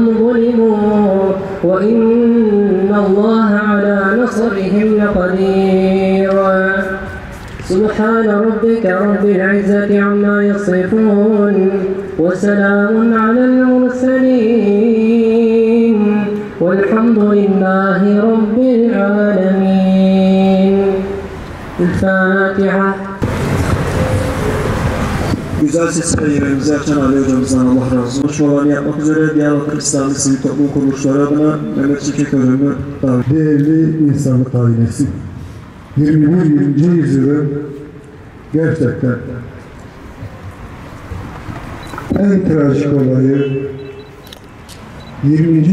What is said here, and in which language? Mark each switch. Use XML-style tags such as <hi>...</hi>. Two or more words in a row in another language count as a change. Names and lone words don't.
<ar>ظلموا وإن الله على نصرهم لقدير سبحان ربك رب العزة عما يصفون وسلام على المرسلين والحمد لله رب العالمين. الفاتحة.</ar> <tr>Güzel sesle yemeğimizi açan Ali hocamızdan Allah razı olsun. Konuşmalarını yapmak üzere Diyarbakır İslami Sivil Toplum Kuruluşları adına Mehmet Çekik hocamı davet. Değerli insanlık ailesi, 21. yüzyılın gerçekten en trajik olayı, 20.</tr>